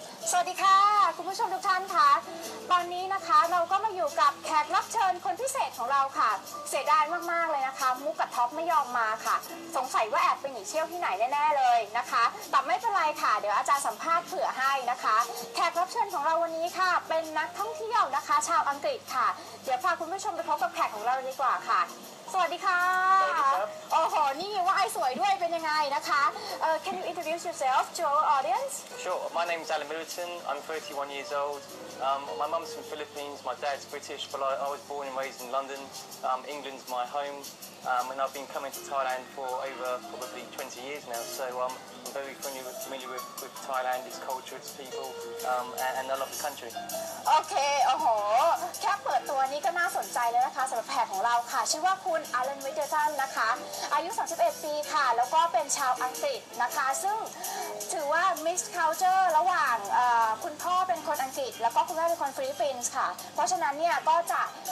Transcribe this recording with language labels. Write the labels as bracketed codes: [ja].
[th] สวัสดีค่ะคุณผู้ชมทุกท่านคะตอนนี้นะคะเราก็มาอยู่กับแขกรับเชิญคนพิเศษของเราค่ะเสียดายมากๆเลยนะคะมุกกับท็อปไม่ยอมมาค่ะสงสัยว่าแอบไปหนีเที่ยวที่ไหนแน่ๆเลยนะคะแต่ไม่เป็นไรค่ะเดี๋ยวอาจารย์สัมภาษณ์เผื่อให้นะคะแขกรับเชิญของเราวันนี้ค่ะเป็นนักท่องเที่ยวนะคะชาวอังกฤษค่ะเดี๋ยวพาคุณผู้ชมไปพบกับแขกของเราดีกว่าค่ะสวัสดีค่ะ สวัสดีครับ โอ้โหนี่ว่าไอสวยด้วยเป็นยังไงนะคะ [en] Can you introduce yourself to our audience? Sure. My name's Alan Middleton. I'm 31 years old. My mum's from Philippines. My dad's British, but I was born and raised in London. England's my home, and I've been coming to Thailand for over probably 20 years now. So I'm very familiar with Thailand, its culture, its people, and I love the country. [th] โอเคโอ้โหแค่เปิดตัวนี้ก็น่าสนใจแล้วนะคะสำหรับแขกของเราค่ะชื่อว่าคุณอลัน มิดเดิลตันนะคะอายุ 31 ปีค่ะแล้วก็เป็นชาวอังกฤษนะคะซึ่งถือว่า mixed culture ระหว่างคุณพ่อเป็นคนอังกฤษแล้วก็คุณแม่เป็นคนฟิลิปปินส์ค่ะเพราะฉะนั้นเนี่ยก็จะ